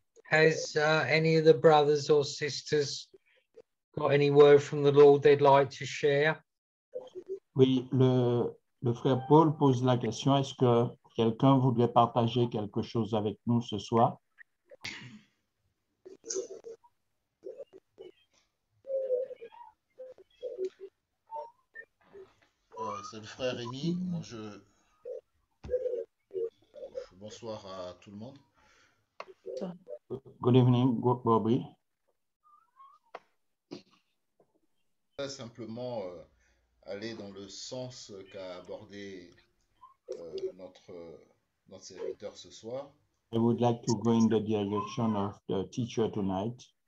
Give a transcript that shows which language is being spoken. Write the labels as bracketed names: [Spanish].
[English] has any of the brothers or sisters got any word from the Lord they'd like to share? [French] Oui, le frère Paul pose la question, est-ce que quelqu'un voudrait partager quelque chose avec nous ce soir? C'est le frère Rémi. Moi, bonsoir à tout le monde. [English] Good evening, Bobby. [French] Simplement aller dans le sens qu'a abordé notre serviteur ce soir. [English] I would like to go in the direction of the teacher tonight.